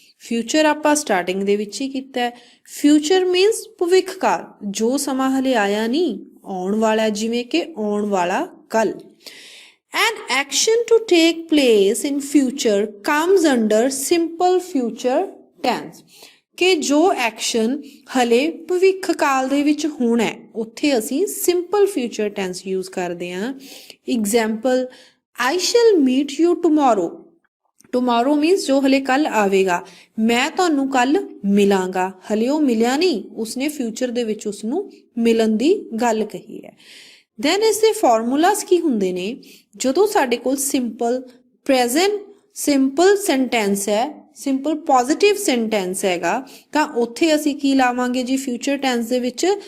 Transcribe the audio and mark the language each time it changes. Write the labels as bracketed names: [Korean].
[Punjabi] Future ਆਪਾਂ starting ਦੇ ਵਿੱਚ ਹੀ ਕੀਤਾ ਹੈ। ਫਿਊਚਰ ਮੀਨਸ ਭਵਿੱਖ ਕਾਲ, ਜੋ ਸਮਾਂ ਹਲੇ ਆਇਆ ਨਹੀਂ ਆਉਣ ਵਾਲਾ, ਜਿਵੇਂ ਕਿ ਆਉਣ ਵਾਲਾ ਕੱਲ। [English] An action to take place in future comes under simple future tense. [Punjabi] ਕਿ ਜੋ ਐਕਸ਼ਨ ਹਲੇ ਭਵਿੱਖ ਕਾਲ ਦੇ ਵਿੱਚ ਹੋਣਾ ਹੈ ਉੱਥੇ ਅਸੀਂ ਸਿੰਪਲ ਫਿਊਚਰ ਟੈਂਸ ਯੂਜ਼ ਕਰਦੇ ਹਾਂ। [English] Example, I shall meet you tomorrow. [Punjabi] Tomorrow means ਜੋ ਹਲੇ ਕੱਲ ਆਵੇਗਾ, ਮੈਂ ਤੁਹਾਨੂੰ ਕੱਲ ਮਿਲਾਂਗਾ। ਹਲੇ ਉਹ ਮਿਲਿਆ ਨਹੀਂ, ਉਸਨੇ ਫਿਊਚਰ ਦੇ ਵਿੱਚ ਉਸਨੂੰ ਮਿਲਣ ਦੀ ਗੱਲ ਕਹੀ ਹੈ। ਦੈਨ ਇਸ ਦੇ ਫਾਰਮੂਲਾਸ ਕੀ ਹੁੰਦੇ ਨੇ? ਜਦੋਂ ਸਾਡੇ ਕੋਲ ਸਿੰਪਲ ਪ੍ਰੈਜ਼ੈਂਟ ਸਿੰਪਲ ਸੈਂਟੈਂਸ ਹੈ, ਸਿੰਪਲ ਪੋਜ਼ਿਟਿਵ ਸੈਂਟੈਂਸ ਹੈਗਾ, ਤਾਂ ਉੱਥੇ ਅਸੀਂ ਕੀ ਲਾਵਾਂਗੇ ਜੀ ਫਿਊਚਰ ਟੈਂਸ ਦੇ ਵਿੱਚ?